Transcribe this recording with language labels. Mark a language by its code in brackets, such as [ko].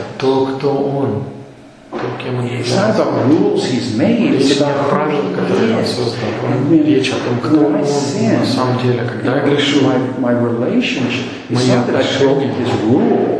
[ru] то кто он, то кем он является. [en] It's not about rules he's made, it's about who he is. [ru] Речь о том, кто он на самом деле. Когда я грешу, [en] my relationship, it's not that I broke his rule.